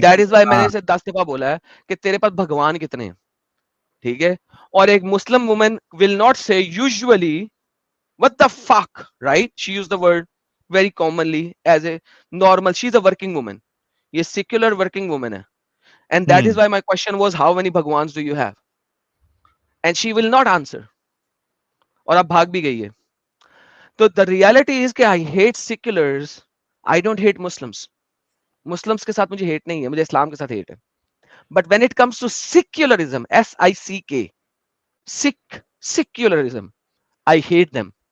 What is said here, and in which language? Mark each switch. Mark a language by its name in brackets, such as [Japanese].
[English] that is why [Urdu] میں نے اسے 10 دفعہ بولا ہے کہ تیرے پاس بھگوان کتنے ہیں, ٹھیک ہے. اور ایک [English] Muslim woman will not say usually what the fuck, right? She used the word very commonly as a normal. She's a working woman. یہ secular working woman ہے. And that is why my question was, how many bhagwans do you have? And she will not answer. [Urdu] اور اب بھاگ بھی گئی ہے. [English] تو the reality is کہ I hate seculars. I don't hate Muslims. [Urdu] Muslims کے ساتھ مجھے hate نہیں ہے, مجھے اسلام کے ساتھ hate ہے. [English] But when it comes to secularism, S-I-C-K, secularism, I hate them.